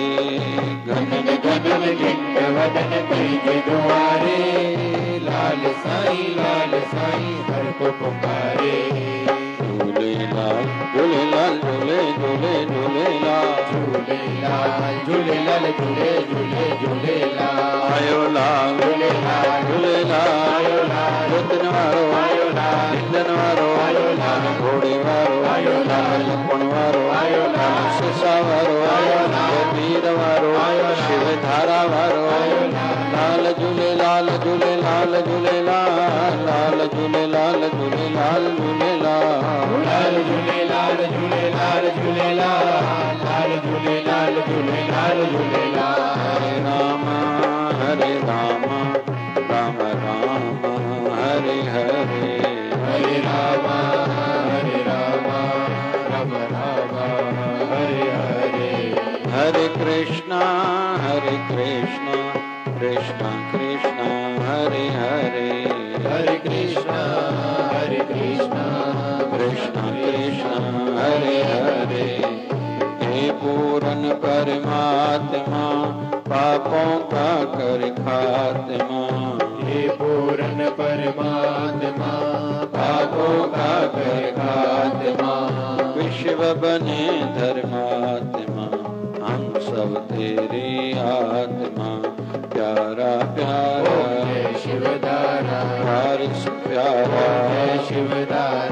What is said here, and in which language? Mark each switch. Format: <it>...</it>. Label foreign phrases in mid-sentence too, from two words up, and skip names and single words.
<sd>घनन घनन घिंड वजन तुंहिंजे द्वारे, लाल साईं सबको पुकारे। झूलेलाल झूलेलाल झूले झूले झूलेलाल, झूलेलाल झूलेलाल झूले झूले झूलेलाल। आयो लाल झूलेलाल झूलेलाल, आयो लाल रुतन वारो, आयो लाल इंदन वारो, आयो लाल घोड़े वारो, आयो लाल लखन वारो, आयो लाल सीसा वारो, आयो लाल वीर वारो, आयो शिव धारा वारो, आयो लाल झूलेलाल झूलेलाल झूलेलाल, लाल झूलेलाल झूलेलाल झूलेलाल। लाल झूलेलाल झूलेलाल झूलेलाल, लाल झूलेलाल झूलेलाल झूलेलाल।</sd> <sa>हरे राम राम राम हरे हरे, हरे राम राम राम हरे हरे। हरे कृष्णा कृष्णा कृष्णा हरे हरे, हरे कृष्णा कृष्णा कृष्णा हरे हरे।</sa> <hi>हे पूर्ण परमात्मा पापों का कर खात्मा, हे पूर्ण परमात्मा पापों का कर खात्मा। विश्व बने धर्मात्मा हम सब तेरी आत्मा, प्यारा प्यारा शिवधारा हारिस प्यारा शिवधारा।</hi>